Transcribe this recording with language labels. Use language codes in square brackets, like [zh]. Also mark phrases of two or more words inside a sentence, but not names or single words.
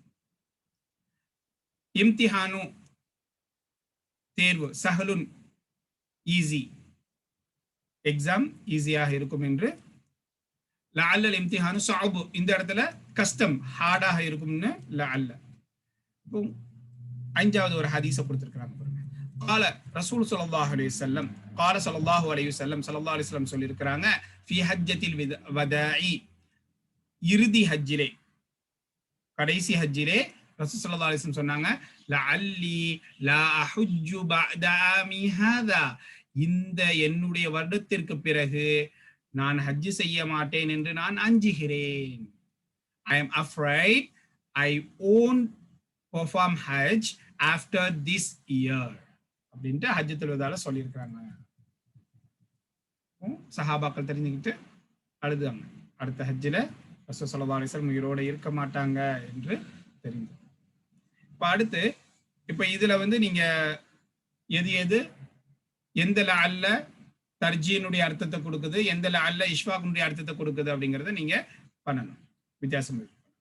[ta] இம்திஹானு தேர்வு, சஹலுன் ஈஸி, எக்ஸாம் ஈஸியாக இருக்கும் என்று. [ar] لعل الامتحان صعب, [ta] இந்த இடத்துல கஷ்டம் ஹார்டாக இருக்கும்னு லஅல்ல. இப்போ அஞ்சாவது ஒரு ஹதீஸை கொடுத்திருக்கிறாங்க பாருங்க. [ar] قال رسول صلى الله عليه وسلم قال صلى الله عليه وسلم صلى الله عليه وسلم [ta] சொல்லி இருக்காங்க, [ar] في حجة الوداع, [ta] இறுதி ஹஜ்ஜிலே, கடைசி ஹஜ்ஜிலே [ar] رسول صلى الله عليه وسلم [ta] சொன்னாங்க, [ar] لعلي لا أحج بعد عامي هذا, [ta] இந்த என்னுடைய வருடத்திற்கு பிறகு நான் ஹஜ் செய்ய மாட்டேன் என்று நான் அஞ்சுகிறேன். [en] I am afraid I won't perform hajj after this year [ta] அப்படின்ட்டு ஹஜ்ஜத்துல் வதால சொல்லியிருக்கிறாங்க. சஹாபாக்கள் தெரிஞ்சுக்கிட்டு அழுதாங்க, அடுத்த ஹஜ்ஜில் [ar] رسول صلى الله عليه وسلم [ta] உயிரோடு இருக்க மாட்டாங்க என்று தெரிஞ்சு. இப்போ அடுத்து இப்போ இதுல வந்து நீங்க எது எந்த லஅல்ல தர்ஜீனுடைய அர்த்தத்தை கொடுக்குது, எந்த லஅல்ல இஷ்ஃபாக்குடைய அர்த்தத்தை கொடுக்குது அப்படிங்கறத நீங்க பண்ணணும், வித்தியாசம் இருக்கு.